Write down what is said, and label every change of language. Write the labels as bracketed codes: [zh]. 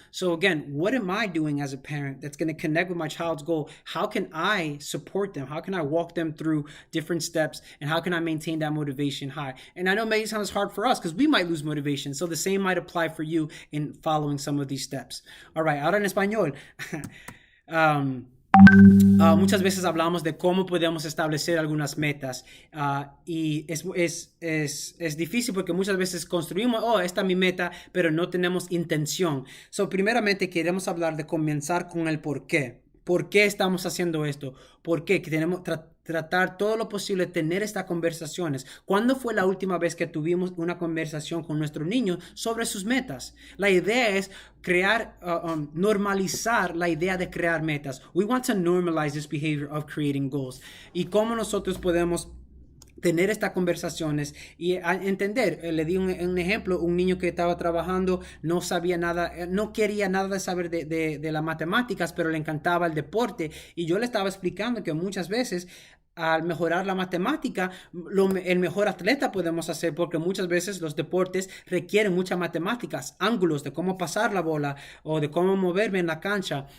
[en] So again, what am I doing as a parent that's going to connect with my child's goal? How can I support them? How can I walk them through different steps? And how can I maintain that motivation high? And I know it may sound hard for us because we might lose motivation. So the same might apply for you in following some of these steps. All right, [es] ahora en español. Muchas veces hablamos de cómo podemos establecer algunas metas, y es difícil porque muchas veces construimos, esta es mi meta, pero no tenemos intención. So, primeramente queremos hablar de comenzar con el por qué. ¿Por qué estamos haciendo esto? ¿Por qué? Que tenemos tratar todo lo posible, tener estas conversaciones. ¿Cuándo fue la última vez que tuvimos una conversación con nuestros niños sobre sus metas? La idea es normalizar la idea de crear metas. [en] We want to normalize this behavior of creating goals. [es] ¿Y cómo nosotros podemos tener estas conversaciones y entender? Le di un ejemplo, un niño que estaba trabajando, no sabía nada, no quería nada de saber de las matemáticas, pero le encantaba el deporte, y yo le estaba explicando que muchas veces al mejorar la matemática, el mejor atleta podemos hacer, porque muchas veces los deportes requieren muchas matemáticas, ángulos de cómo pasar la bola o de cómo moverme en la cancha.